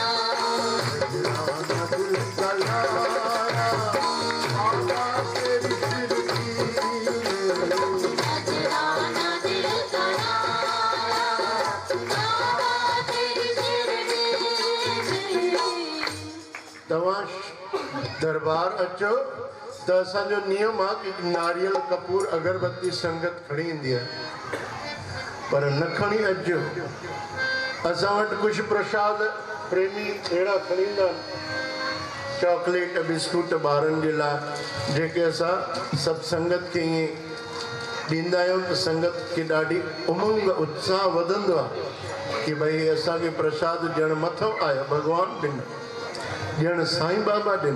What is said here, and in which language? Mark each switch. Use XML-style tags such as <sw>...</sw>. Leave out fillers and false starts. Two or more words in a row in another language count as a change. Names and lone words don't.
<hi>नजराना दिल का लाया बाबा तेरी शिरडी में, नजराना दिल का लाया बाबा तेरी शिरडी में।</hi> <sd>तव्हां दरबार अचो त असांजो नियम आहे कि नारियल कपूर अगरबत्ती संगत खणी ईंदी आहे, पर न खणी अचिजो। असां वटि कुझु प्रसाद प्रेमी अहिड़ा खणी ईंदा आहिनि, चॉकलेट बिस्कुट ॿारनि जे लाइ, जेके असां सभु संगत खे ईअं ॾींदा आहियूं त संगत खे ॾाढी उमंग उत्साह वधंदो आहे कि भई असांखे प्रसाद ॼण मथो आयो, भॻवानु ॾिनो, ॼण साईं बाबा ॾिना।</sd>